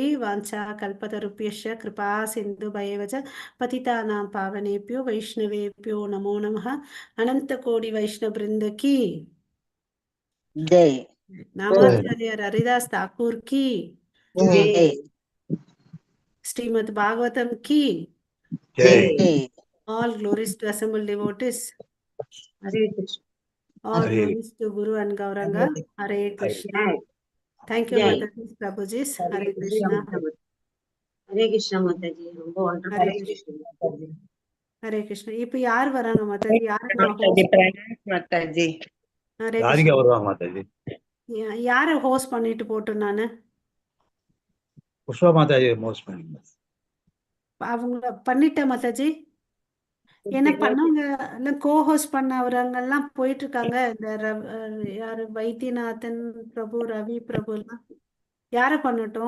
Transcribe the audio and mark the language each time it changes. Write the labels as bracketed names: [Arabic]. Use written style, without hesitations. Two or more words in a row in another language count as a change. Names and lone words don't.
[Sanskrit] वाञ्छा कल्पतरुभ्यश कृपा सिन्धु भयवज पतितानां पावनेभ्यो वैष्णवेभ्यो नमो नमः. [Hindi] अनंत कोटि वैष्णव वृंद की जय नामाचार्य हरिदास ठाकुर की जय श्रीमद् भागवतम् की जय [English] all glories to assembled devotees, ஹரே கிருஷ்ண. all Hare glories to Guru and Gauranga. Hare Krishna. Thank you Jai. Mataji, Prabhuji. Hare Krishna. [Tamil] ஹரே கிருஷ்ணா மாதாஜி, ரொம்ப [English] Hare [Tamil] ஒண்டர்ஃபுல் [English] Krishna. Hare Krishna. [Tamil] இப்ப யார் வராங்க மாதாஜி? யாருக்கு நான் माताजी host? [Hindi] प्रणाम माताजी [English] Hare ராதிகா Krishna. [Tamil] வருவாங்க மாதாஜி. யார ஹோஸ்ட் பண்ணிட்டு போட்டோம் நானு? புஷ்பா மாதாஜி மோஸ்ட் பண்ணுங்க. அவங்க பண்ணிட்டேன் மாதாஜி. என்ன பண்ணவங்க எல்லாம் கோ-ஹோஸ்ட் பண்ணவங்க எல்லாம் போயிட்டு இருக்காங்க. இந்த யாரு வைத்தியநாதன் பிரபு, ரவி பிரபு எல்லாம் யார பண்ணட்டும்?